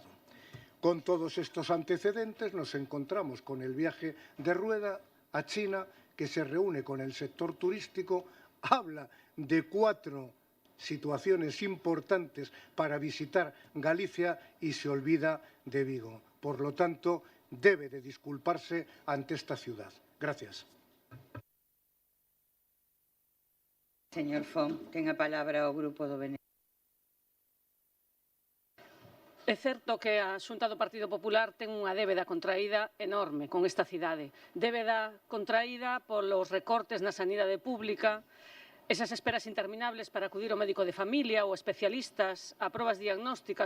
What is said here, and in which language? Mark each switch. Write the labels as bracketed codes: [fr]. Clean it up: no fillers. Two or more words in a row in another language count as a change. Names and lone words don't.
[es] Con todos estos antecedentes nos encontramos con el viaje de Rueda a China, que se reúne con el sector turístico, habla de 4 situaciones importantes para visitar Galicia y se olvida de Vigo. Por lo tanto, debe de disculparse ante esta ciudad. Gracias. [gl] Señor Font, ten a palabra o Grupo do BNG. É certo que a Xunta do Partido Popular ten unha débeda contraída enorme con esta cidade. Débeda contraída polos recortes na sanidade pública, esas esperas interminables para acudir ao médico de familia ou especialistas, a probas diagnósticas